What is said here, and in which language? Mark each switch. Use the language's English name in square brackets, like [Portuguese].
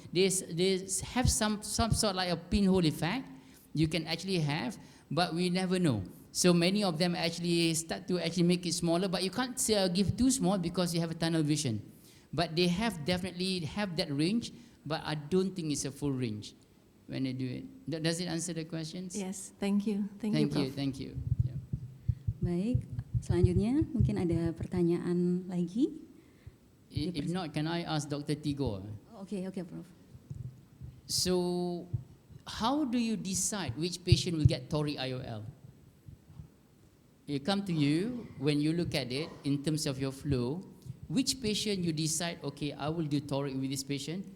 [English] They have some sort like a pinhole effect, you can actually have, but we never know. So many of them actually start to actually make it smaller, but you can't give too small because you have a tunnel vision. But they have definitely have that range, but I don't think it's a full range when they do it. Does it answer the questions? Yes, thank you. Thank you, Prof. Thank you. Yeah. [Indonesian] Baik, selanjutnya mungkin ada pertanyaan lagi. [English] If not, can I ask Dr. Tigor? [Indonesian] Oke, Prof. [English] So, how do you decide which patient will get toric IOL? It come to you, when you look at it, in terms of your flow, which patient you decide, okay, I will do toric with this patient.